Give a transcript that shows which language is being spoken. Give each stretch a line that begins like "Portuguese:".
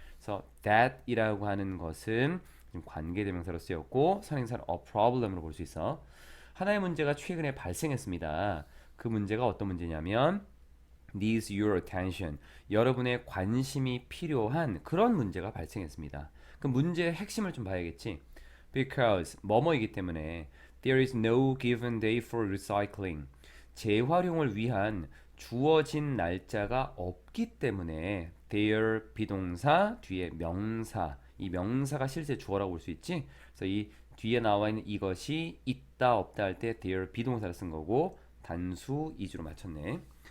Korean: 그래서 that이라고 하는 것은 관계대명사로 쓰였고 선행사는 a problem으로 볼 수 있어. 하나의 문제가 최근에 발생했습니다. 그 문제가 어떤 문제냐면 needs your attention. 여러분의 관심이 필요한 그런 문제가 발생했습니다. 그 문제의 핵심을 좀 봐야겠지.
English: Because 뭐뭐이기 때문에 there is no given day for recycling.
Korean: 재활용을 위한 주어진 날짜가 없기 때문에 there 비동사 뒤에 명사 이 명사가 실제 주어라고 볼 수 있지. 그래서 이 뒤에 나와 있는 이것이 있다 없다 할 때 there 비동사를 쓴 거고 단수 이주로 맞췄네.